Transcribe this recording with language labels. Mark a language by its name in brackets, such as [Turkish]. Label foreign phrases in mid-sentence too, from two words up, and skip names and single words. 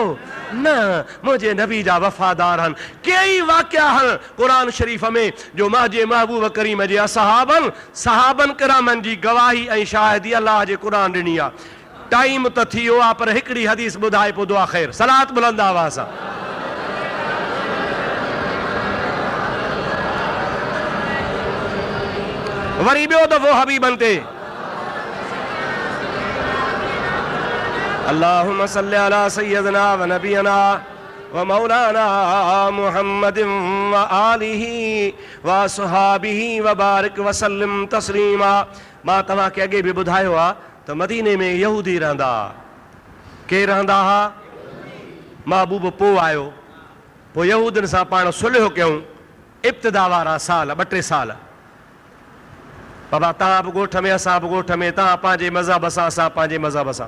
[Sindhi] न, मुंहिंजे नबी जा वफ़ादार आहिनि। कई वाक़िया आहिनि क़ुरान शरीफ़ में जो मुंहिंजे महबूब करीम जे सहाबन किरामनि जी गवाही ऐं शाहिदी अल्लाह जे क़ुरान ॾिनी आहे। टाइम त थी वियो आहे, पर हिकिड़ी हदीस ॿुधाए पोइ दुआ ख़ैर। सलात बुलंद आवाज़ सां। वरी ॿियो दफ़ो हबीबन ते [Arabic] اللهم صل على سيدنا ونبينا ومولانا محمد وآله وأصحابه وبارك وسلم تسليما. [Sindhi] मां तव्हांखे अॻे बि ॿुधायो आहे त मदीने में यहूदी रहंदा। केरु रहंदा हा? महबूब पोइ आयो, पोइ यहूदनि सां पाण सुलह कयूं, इब्तिदा वारा साल, 2-3 साल। बाबा तव्हां बि ॻोठ में, असां बि ॻोठ में, तव्हां पंहिंजे मज़हब सां, असां पंहिंजे मज़हब सां।